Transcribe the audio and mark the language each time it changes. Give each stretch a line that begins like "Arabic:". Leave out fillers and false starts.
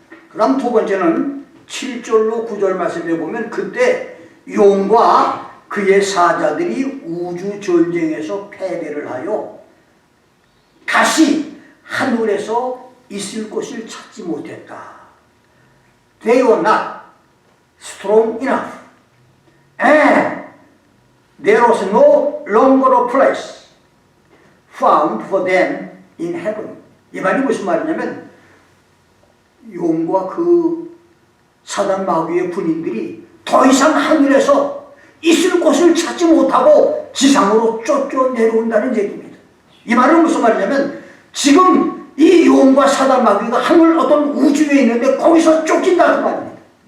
Korean: 그 다음 두 번째는 7절로 9절 말씀에 보면 그때 용과 그의 사자들이 우주 전쟁에서 패배를 하여 다시 하늘에서 있을 곳을 찾지 못했다.
English: They were not strong enough and there was no longer a place found for them in heaven.
Korean: 이 말이 무슨 말이냐면 용과 그 사단 마귀의 군인들이 더 이상 하늘에서 있을 곳을 찾지 못하고 지상으로 쫓겨 내려온다는 얘기입니다. 이 말은 무슨 말이냐면 지금 이 용과 사단 마귀가 하늘 어떤 우주에 있는데 거기서 쫓긴다 그 말입니다.